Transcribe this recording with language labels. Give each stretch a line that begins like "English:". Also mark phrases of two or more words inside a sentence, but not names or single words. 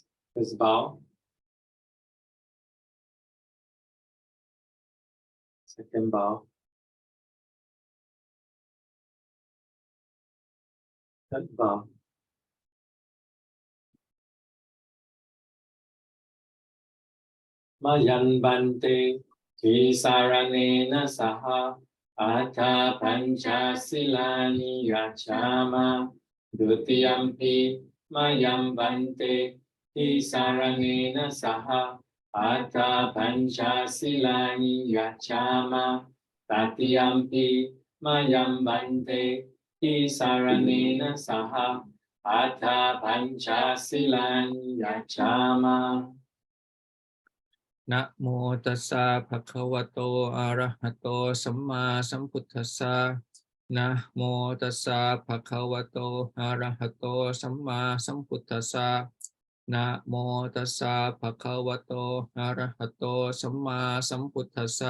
English: First bow. Second bow. Third bow.
Pali: Mayan bante Tisaranena saha Atha pancha silani yachama Dutiyampi mayam bante Tisaranena saha Atha pancha silani yachama Tatiyampi mayam bante Tisaranena saha Atha pancha silani yachama นะโมตัสสะภะคะวะโตอะระหะโตสัมมาสัมพุทธัสสะนะโมตัสสะภะคะวะโตอะระหะโตสัมมาสัมพุทธัสสะนะโมตัสสะภะคะวะโตอะระหะโตสัมมาสัมพุทธัสสะ